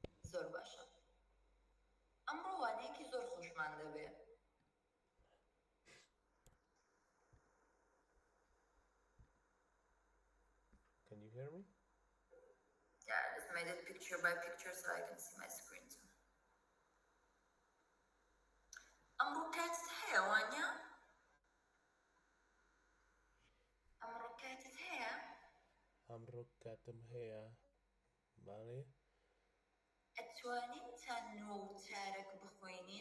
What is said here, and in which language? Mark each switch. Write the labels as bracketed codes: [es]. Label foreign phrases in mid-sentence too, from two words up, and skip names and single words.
[ckb] زۆر باشە. ئەمڕۆ وانەیەکی زۆر خۆشمان دەبێ. [en] Can you hear me? Yeah, I just made it picture by picture so I can see my screen too. [ckb] ئەمڕۆ کاتت هەیە وانیا؟ ئەمڕۆ کاتت هەیە؟ ئەمڕۆ کاتم هەیە. باڵێ؟ ئەتوانین تا 9:04 بخوێنین؟